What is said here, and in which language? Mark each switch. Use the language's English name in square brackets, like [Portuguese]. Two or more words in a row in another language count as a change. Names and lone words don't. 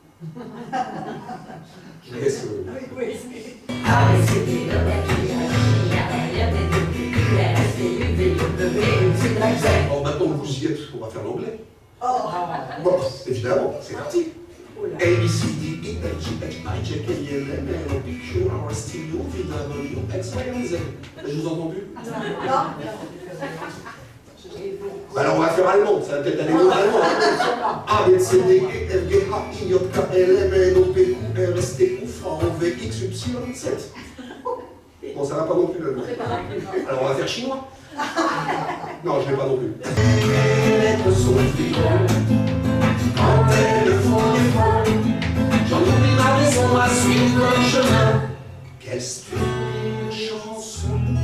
[French] Je laisse. Bon, maintenant que vous y êtes, on va faire l'anglais. Bon, évidemment, c'est parti. [English] A, B, C, D, E, F, G, H, I, J, K, L, M, N, O, P, Q, R, S, T, U, V, W, X, Y, Z. [French] Je vous ai entendu? Alors on va faire allemand, ça va peut-être aller mieux allemand. [German] A, B, C, D, E, F, G, H, I, J, K, L, M, N, O, P, Q, R, S, T, U, V, X, Y, Z. [French] Bon, ça va pas non plus le. Alors on va faire chinois. Non, je ne vais pas non plus. Les lettres sont frivoles quand elles font des folles. J'en oublie ma raison à suivre le chemin. Qu'est-ce que une chanson?